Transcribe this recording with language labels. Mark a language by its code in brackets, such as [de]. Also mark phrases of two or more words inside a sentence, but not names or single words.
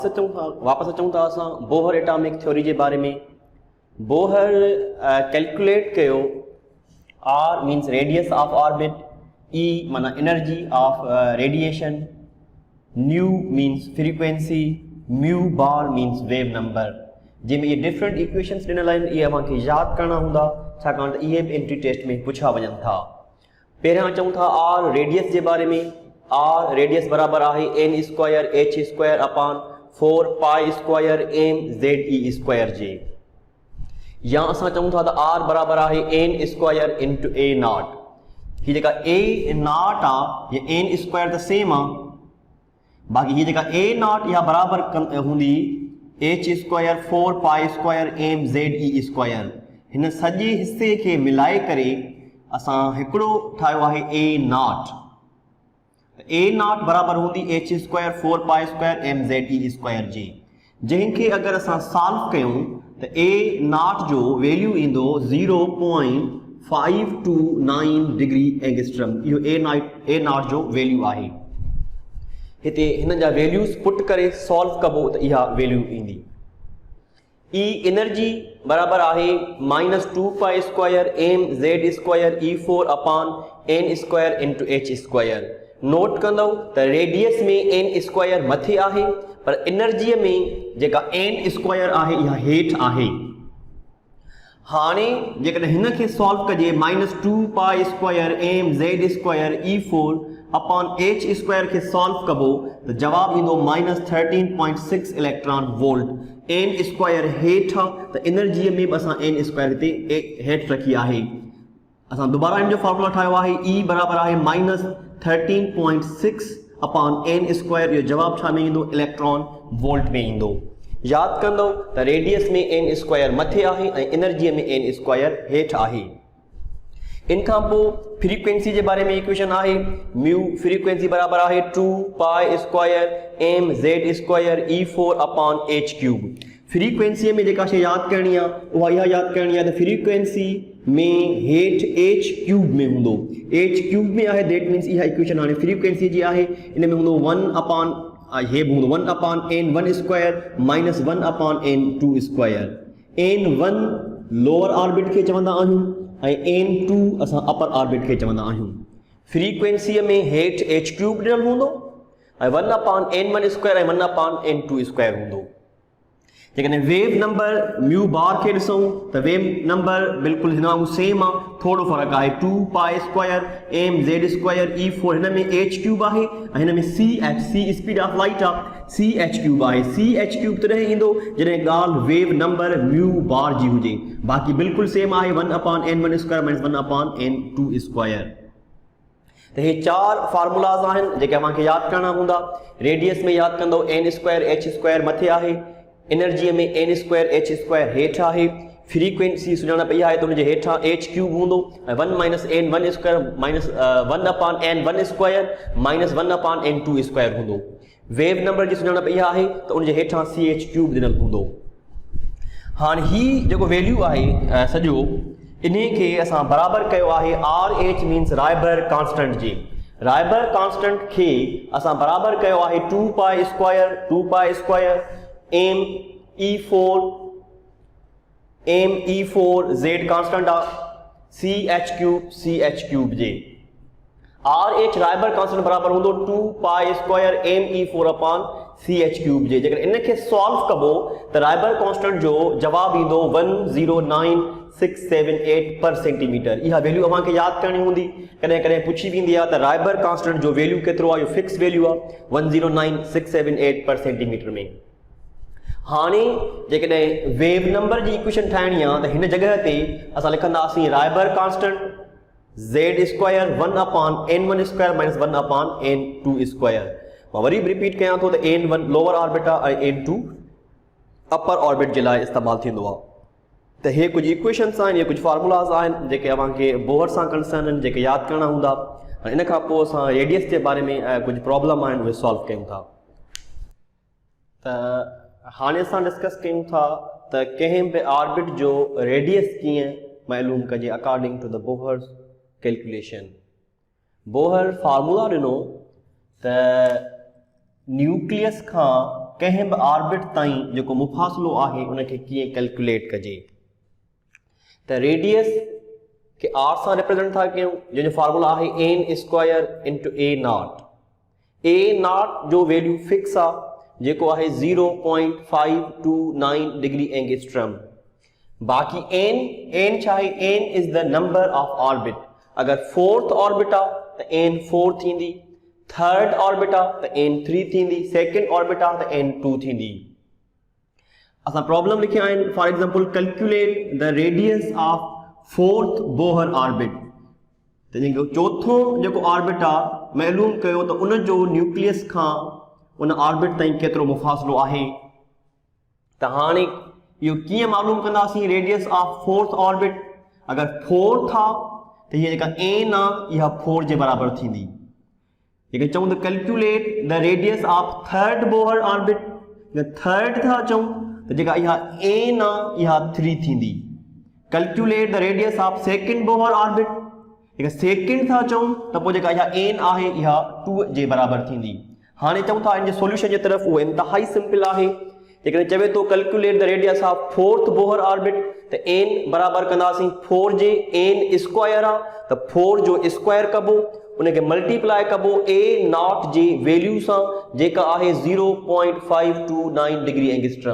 [sd] वापस अचूं था असां बोहर [en] atomic theory [sd] के बारे में। बोहर कैलकुलेट कयो [en] R means radius of orbit, [sd] ई माना [en] energy of radiation, nu means frequency, mu bar means wave number, [sd] जैमें ये [en] different equations [sd] ॾिनल आहिनि। ये अवांखे यादि करणा हूंदा छाकाणि त इहे [en] entry test [sd] में पुछा वञनि था। पहिरियां चऊं था आर रेडियस के बारे में। आर रेडियस बराबर आहे [en] n square h square upon 4 pi square m Z e square [sd] जे, या असां चऊं था त आर बराबर आहे [en] n square into a naught. [sd] ही जेका [en] a naught [sd] आहे ये [en] n square [sd] त सेम आहे, बाक़ी ही जेका [en] a naught [sd] इहा बराबर हूंदी [en] h square 4 pi square m Z e square. [sd] हिन सॼे हिस्से खे मिलाए करे असां हिकिड़ो ठाहियो आहे [en] a naught. a naught [sd] बराबर होंगी [en] h square 4 pi square m Z e square [sd] जी, जैसे अगर असां सॉल्व कयूं तो [en] a naught [sd] जो वैल्यू इंदो 0.529 [en] degree angstrom. [sd] यो [en] a naught [sd] जो वैल्यू आहे। हिते हिन जा वैल्यूज पुट करे सॉल्व कबो तो इहा वैल्यू इंदी। ई एनर्जी बराबर आहे [en] -2 pi square m Z square e 4 upon n square into h square. [sd] नोट कंदो तो रेडियस में [en] n square [sd] मथे आहे, पर एनर्जी में जेका [en] n square [sd] आहे इहा हेठ आहे। हाणे जेकॾहिं हिन खे सॉल्व कजे [en] -2 pi square m Z square e 4 upon h square [sd] के सॉल्व कबो तो जवाब इंदो -13.6 [en] electron volt. n square [sd] हेठ तो एनर्जी में भी असां [en] n square [sd] हिते हेठ रखी आहे। असां दोबारा इन जो फॉर्मूला ठाहियो आहे ई बराबर आहे [en] -13.6 upon n square. [sd] यो जवाब छा में इंदो [en] electron volt [sd] में इंदो। याद कंदो तो रेडियस में [en] n square [sd] मथे आहे और एनर्जी में [en] n square [sd] हेठ आहे। इनखां पोइ फ्रीक्वेंसी के बारे में इक्वेशन आहे [en] nu frequency [sd] बराबर आहे [en] 2 pi square m Z square e 4 upon h cube. [sd] फ्रीक्वेंसी में जेका शइ [hi] याद करनी है वह यह याद करनी है [sd] तो फ्रीक्वेंसी में हेठ [en] h cube [sd] में होंदो। [en] h cube [sd] में आहे [en] that means [sd] यह इक्वेशन हाणे फ्रीक्वेंसी जी आहे। इन में होंदो [en] 1 upon n 1 square minus 1 upon n 2 square. [sd] एन 1 [en] lower orbit [sd] के चवंदा आहियूं ऐं एन 2 असां [en] upper orbit [sd] के चवंदा आहियूं। फ्रीक्वेंसी में हेठ [en] h cube [sd] ॾिनल हूंदो ऐं [en] 1 upon n 1 square [sd] ऐं [en] 1 upon n 2 square [sd] हूंदो। जेकॾहिं [en] wave number mu bar [sd] के ॾिसूं तो [en] wave number [sd] बिल्कुल हिन वांगुरु सेम आहे, थोड़ो फ़र्क़ु आहे। [en] 2 pi square m Z square e 4 [sd] हिन में [en] h cube [sd] आहे ऐं हिन में [en] c h c speed of light [sd] आहे [en] c h cube [sd] आहे। [en] c h cube [sd] तॾहिं ईंदो जॾहिं ॻाल्हि [en] wave number mu bar [sd] जी हुजे, बाक़ी बिल्कुल सेम आहे [en] 1 upon n 1 square minus 1 upon n 2 square. [sd] तो ये 4 फार्मूलाज आहिनि जेके अव्हांखे यादि करणा हूंदा। रेडियस में यादि कंदो [en] n square h square [sd] मथे आहे, एनर्जी में [en] n square h square [sd] हेठ आहे, फ्रीक्वेंसी सुञाणप इहा आहे तो उनजे हेठां [en] h cube [sd] हूंदो ऐं [en] 1 minus n 1 square minus 1 upon n 1 square minus 1 upon n 2 square [sd] हूंदो। वेव नंबर जी सुञाणप इहा आहे तो उनजे हेठां [en] c h cube [sd] ॾिनल हूंदो। हाणे ही जेको वैल्यू आहे सॼो इन्हे के असां बराबर कयो आहे [en] R H means Rydberg constant [sd] जी। [en] Rydberg constant [sd] के असां बराबर कयो आहे [en] 2 pi square m e 4 Z constant [sd] आ [en] c h cube [sd] जे। [en] R H Rydberg constant [sd] बराबर होंदो [en] 2 pi square m e 4 upon c h cube [sd] जे। जेकर इनके सॉल्व कबो तो [en] Rydberg constant [sd] जो जवाब इंदो 109678 [en] per centimeter. [sd] यह वैल्यू अवांखे याद करनी होंदी। कदें कदें पूछी वेंदी है तो [en] Rydberg constant [sd] जो वैल्यू केतरो आहे [en] fix value [sd] आ 109678 [en] per centimeter [sd] में। हाणे जेकॾहिं [en] wave number [sd] की इक्वेशन ठाहिणी आहे तो हिन जगह ते असां लिखंदासीं [en] Rydberg constant Z square 1 upon n 1 square minus 1 upon n 2 square. [sd] मां वरी रिपीट कयां थो तो एन 1 [en] lower orbit [sd] आहे ऐं एन 2 [en] upper orbit [sd] जे लाइ इस्तेमालु थींदो आहे। तो हे कुछ इक्वेशन्स आहिनि, ये कुछ फार्मूलाज आहिनि जेके अव्हांखे बोहर सां कंसर्न आहिनि, जेके यादि करणा हूंदा। इन खां पोइ असां रेडियस के बारे में कुछ प्रॉब्लम आहिनि उहे सॉल्व कयूं था। त हाणे असां डिस्कस कयूं था त कंहिं बि ऑर्बिट जो रेडियस कीअं मालूम कजे [en] according to the Bohr's calculation. [sd] बोहर फार्मूला ॾिनो त न्यूक्लियस का कंहिं बि ऑर्बिट ताईं जेको मुफ़ासिलो आहे उनखे कीअं कैलकुलेट कजे। त रेडियस खे r सां रिप्रेजेंट था कयूं, जंहिंजो फार्मूला आहे [en] n square into a naught. a naught [sd] जो वैल्यू फिक्स आहे जेको आहे 0.529 [en] degree angstrom. [sd] बाक़ी n छा आहे, [en] n is the number of orbit. [sd] अगर [en] fourth orbit [sd] आहे त n 4 थींदी, [en] third orbit [sd] आहे त n 3 थींदी, [en] second orbit [sd] आहे त n 2 थींदी। असां प्रॉब्लम लिखिया आहिनि, [en] for example calculate the radius of fourth Bohr orbit. [sd] त जेको चौथो जेको ऑर्बिट आहे मालूम कयो त उन जो न्यूक्लियस खां उन ऑर्बिट ताईं केतिरो मुफ़ासिलो आहे। त हाणे इहो कीअं मालूम कंदासीं [en] radius of fourth orbit. [sd] अगर फोर्थ आहे त हीअ जेका n आहे इहा 4 जे बराबर थींदी। जेके चऊं त [en] calculate the radius of third Bohr orbit, [sd] थर्ड था चऊं त जेका इहा n आहे इहा 3 थींदी। [en] calculate the radius of second Bohr orbit, [sd] जेका सेकंड था चऊं त पोइ जेका इहा n आहे इहा 2 जे बराबर थींदी। हाणे चऊं था इन जे सॉल्यूशन जे तरफ़, उहो इंतहाई सिंपल आहे। जेकॾहिं चवे थो [en] calculate the radius of fourth Bohr orbit [sd] त n बराबर कंदासीं 4 जे [en] n square [sd] आहे त 4 जो स्क्वायर कबो, उनखे मल्टीप्लाई कबो [en] a naught [sd] जे वैल्यू सां जेका आहे 0.529 [en] degree angstrom.